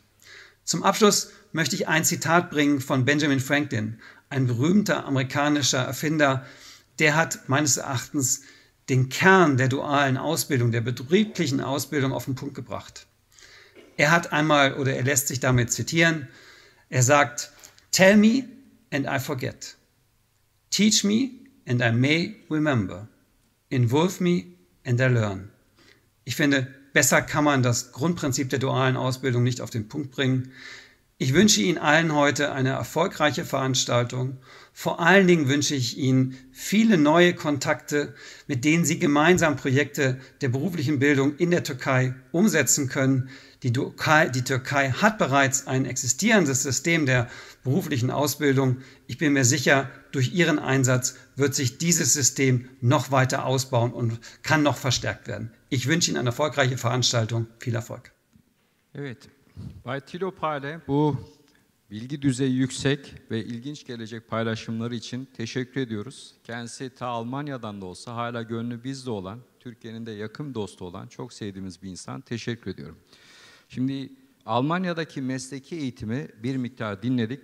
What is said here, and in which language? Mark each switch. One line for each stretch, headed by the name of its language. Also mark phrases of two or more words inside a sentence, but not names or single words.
German: Zum Abschluss möchte ich ein Zitat bringen von Benjamin Franklin, ein berühmter amerikanischer Erfinder. Der hat meines Erachtens den Kern der dualen Ausbildung, der betrieblichen Ausbildung auf den Punkt gebracht. Er hat einmal, oder er lässt sich damit zitieren, er sagt,
English: "Tell me and I forget. Teach me and I may remember. Involve me and I learn."
German: Ich finde, besser kann man das Grundprinzip der dualen Ausbildung nicht auf den Punkt bringen. Ich wünsche Ihnen allen heute eine erfolgreiche Veranstaltung. Vor allen Dingen wünsche ich Ihnen viele neue Kontakte, mit denen Sie gemeinsam Projekte der beruflichen Bildung in der Türkei umsetzen können. Die Türkei hat bereits ein existierendes System der beruflichen Ausbildung. Ich bin mir sicher, durch Ihren Einsatz wird sich dieses System noch weiter ausbauen und kann noch verstärkt werden. Ich wünsche Ihnen eine erfolgreiche Veranstaltung. Viel Erfolg.
Turkish: Evet, Bay Tilopale bu bilgi düzeyi yüksek ve ilginç gelecek paylaşımları için teşekkür ediyoruz. Kendisi ta Almanya'dan da olsa hala gönlü bizde olan, Türkiye'nin de yakın dostu olan, çok sevdiğimiz bir insan. Teşekkür ediyorum. Şimdi Almanya'daki mesleki eğitimi bir miktar dinledik.